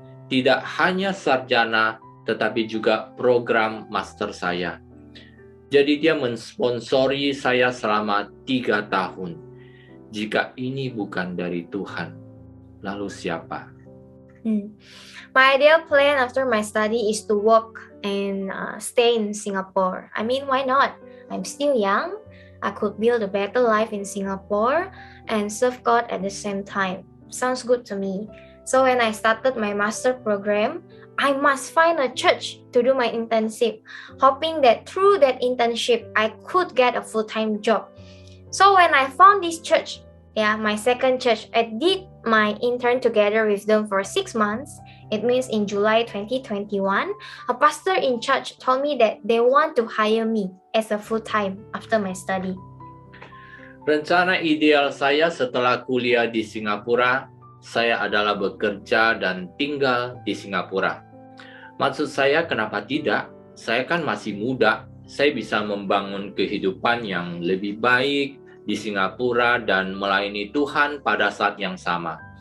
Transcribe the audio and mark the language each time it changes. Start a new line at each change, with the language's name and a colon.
Indonesian: Tidak hanya sarjana tetapi juga program master saya. Jadi dia mensponsori saya selama 3 tahun. Jika ini bukan dari Tuhan, lalu siapa?
English: My ideal plan after my study is to work and stay in Singapore. I mean, why not? I'm still young. I could build a better life in Singapore and serve God at the same time. Sounds good to me. So when I started my master program, I must find a church to do my internship, hoping that through that internship, I could get a full-time job. So when I found this church, my second church, I did my intern together with them for 6 months. It means in July 2021, a pastor in church told me that they want to hire me as a full-time after my study.
Indonesian: Rencana ideal saya setelah kuliah di Singapura, saya adalah bekerja dan tinggal di Singapura. Maksud saya, kenapa tidak? Saya kan masih muda, saya bisa membangun kehidupan yang lebih baik di Singapura dan melayani Tuhan pada saat yang sama.